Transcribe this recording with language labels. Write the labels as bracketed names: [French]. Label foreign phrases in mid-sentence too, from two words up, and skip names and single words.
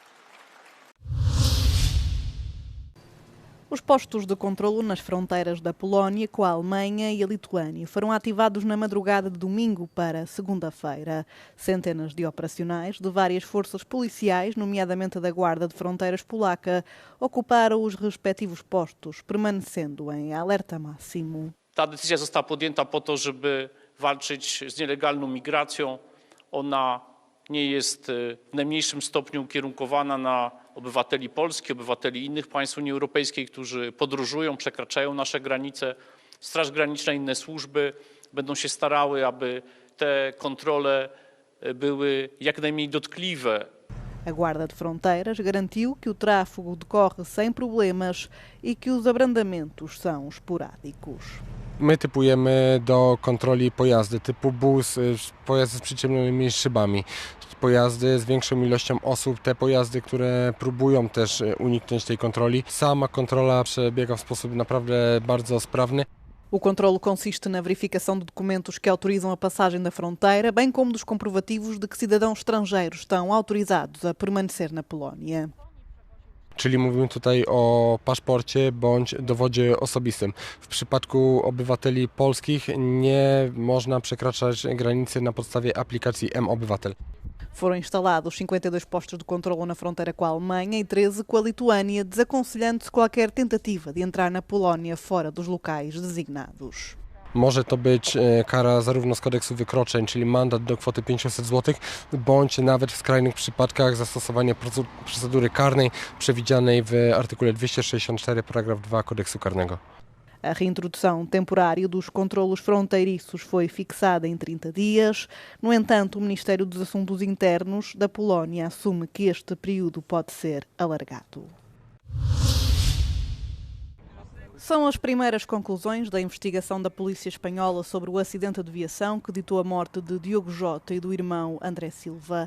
[Portuguese] Os postos de controlo nas fronteiras da Polónia com a Alemanha e a Lituânia foram ativados na madrugada de domingo para segunda-feira. Centenas de operacionais de várias forças policiais, nomeadamente da Guarda de Fronteiras polaca, ocuparam os respectivos postos, permanecendo em alerta máximo. [Polish] Ta decyzja została podjęta po to, żeby walczyć z nielegalną migracją. Ona nie jest w najmniejszym stopniu ukierunkowana na obywateli Polski, obywateli innych państw Unii Europejskiej, którzy podróżują, przekraczają nasze granice. Straż Graniczna i inne służby będą się starały, aby te kontrole były jak najmniej dotkliwe. [Portuguese] A Guarda de Fronteiras garantiu que o tráfego decorre sem problemas e que os abrandamentos são esporádicos. [Polish] My typujemy do kontroli pojazdy typu bus, pojazdy z przyciemnymi szybami, pojazdy z większą ilością osób, te pojazdy, które próbują też uniknąć tej kontroli. Sama kontrola przebiega w sposób naprawdę bardzo sprawny. [Portuguese] O controlo consiste na verificação de documentos que autorizam a passagem da fronteira, bem como dos comprovativos de que cidadãos estrangeiros estão autorizados a permanecer na Polónia. [Polish] Czyli mówimy tutaj o paszporcie bądź dowodzie osobistym. W przypadku obywateli polskich nie można przekraczać granicy na podstawie aplikacji M-Obywatel. [Portuguese] Foram instalados 52 postos de controle na fronteira com a Alemanha e 13 com a Lituânia, desaconselhando-se qualquer tentativa de entrar na Polónia fora dos locais designados. [Polish] Może to być kara zarówno z kodeksu wykroczeń, czyli mandat do kwoty 500 zł, bądź nawet w skrajnych przypadkach zastosowanie procedury karnej przewidzianej w artykule 264 paragraf 2 kodeksu karnego. [Portuguese] A reintrodução temporária dos controlos fronteiriços foi fixada em 30 dias. No entanto, o Ministério dos Assuntos Internos da Polónia assume que este período pode ser alargado. São as primeiras conclusões da investigação da polícia espanhola sobre o acidente de aviação que ditou a morte de Diogo Jota e do irmão André Silva.